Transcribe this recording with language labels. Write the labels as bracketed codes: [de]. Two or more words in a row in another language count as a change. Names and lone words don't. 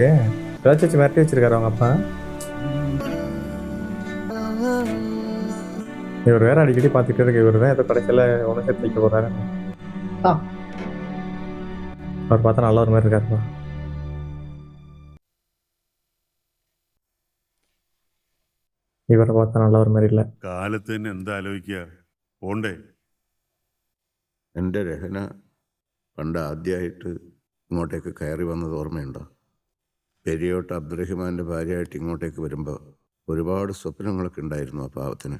[ta] ஏதாச்சும் வச்சு மிரட்டி வச்சிருக்காரு அவங்க அப்பா. இவர் வேற அடிக்கடி பார்த்துட்டே இருக்கு. இவர் தான் ஏதோ கடைசியில் ஒன்று சேர்த்து வைக்க போறாரு. அவர் பார்த்தா நல்ல ஒரு மாதிரி இருக்காருப்பா. ഇവരെ பார்த்தா நல்ல ഒരു மாதிரி இல்லை. [ml] കാലത്ത് തന്നെ എന്താ ആലോചിക്കുക? പോണ്ടേ? എൻ്റെ രഹന പണ്ട് ആദ്യമായിട്ട് ഇങ്ങോട്ടേക്ക് കയറി വന്നത് ഓർമ്മയുണ്ടോ? പെരിയോട്ട് അബ്ദുറഹിമാൻ്റെ ഭാര്യയായിട്ട് ഇങ്ങോട്ടേക്ക് വരുമ്പോൾ ഒരുപാട് സ്വപ്നങ്ങളൊക്കെ ഉണ്ടായിരുന്നു ആ പാവത്തിന്.